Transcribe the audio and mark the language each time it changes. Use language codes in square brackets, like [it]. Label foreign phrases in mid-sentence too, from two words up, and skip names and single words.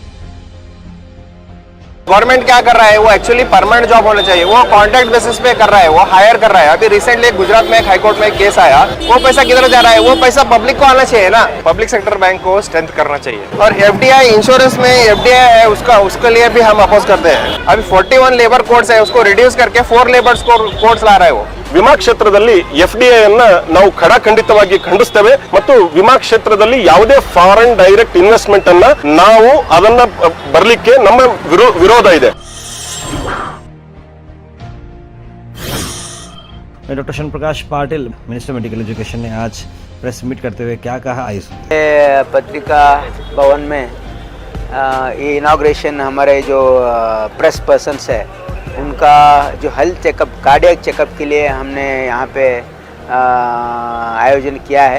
[hi] गवर्नमेंट क्या कर रहा है, वो एक्चुअली [en] permanent job [hi] होना चाहिए, वो [en] contract basis [hi] पे कर रहा है, वो हायर कर रहा है। अभी रिसेंटली गुजरात में एक हाईकोर्ट में एक केस आया, वो पैसा किधर जा रहा है, वो पैसा पब्लिक को आना चाहिए ना, [en] public sector bank [hi] को स्ट्रेंथ करना चाहिए। और FDI इंश्योरेंस में FDI है उसके लिए भी हम अपोज करते हैं। अभी 41 [en] labour codes [hi] है, उसको रिड्यूस करके 4 [en] labour codes [hi] ला रहा है वो। [kn] ವಿಮಾ ಕ್ಷೇತ್ರದಲ್ಲಿ FDI ಅನ್ನ ನಾವು ಖಡಾಖಂಡಿತವಾಗಿ ಖಂಡಿಸ್ತೇವೆ ಮತ್ತು ವಿಮಾ ಕ್ಷೇತ್ರದಲ್ಲಿ ಯಾವುದೇ [en] foreign direct investment [kn] ಅನ್ನ ನಾವು ಅದನ್ನ ಬರಲಿಕ್ಕೆ ನಮ್ಮ ವಿರೋಧ ಇದೆ। [hi] डॉक्टर शरण प्रकाश पाटिल [en] minister medical education [hi] ने आज [en] press meet [hi] करते हुए क्या कहा, आइए पत्रिका भवन में ये इनॉग्रेशन हमारे जो [en] press persons [hi] है उनका जो [en] health checkup cardiac checkup [hi] के लिए हमने यहाँ पे आयोजन किया है।